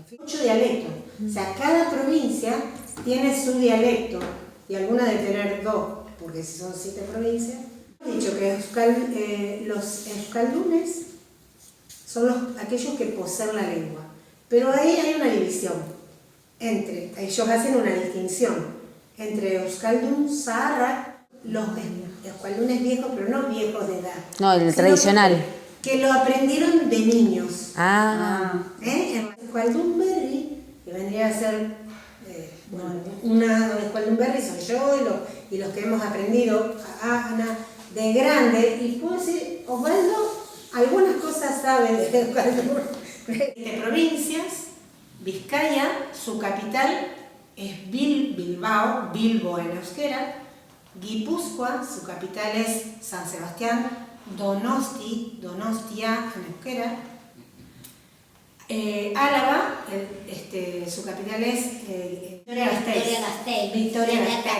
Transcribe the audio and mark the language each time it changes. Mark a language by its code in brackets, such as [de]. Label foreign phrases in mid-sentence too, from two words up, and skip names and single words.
[es] 8 dialectos, o sea, cada provincia tiene su dialecto, y alguna de tener 2, porque si son 7 provincias. He dicho que los euskaldunes son aquellos que poseen la lengua, pero ahí hay una división, ellos hacen una distinción entre [eu] euskaldun, zaharrak, [es] los euskaldunes viejos, pero no viejos de edad. No, el tradicional. Que lo aprendieron de niños. El [eu] euskaldun berri, [es] que vendría a ser, una [eu] euskaldun berri [es] soy yo y los que hemos aprendido, Ana, de grande, y puedo decir, Osvaldo, algunas cosas sabe de euskaldun. De provincias, Vizcaya, su capital es Bilbo en euskera, Guipúzcoa, su capital es San Sebastián, Donostia en euskera, Álava, su capital es Vitoria-Gasteiz.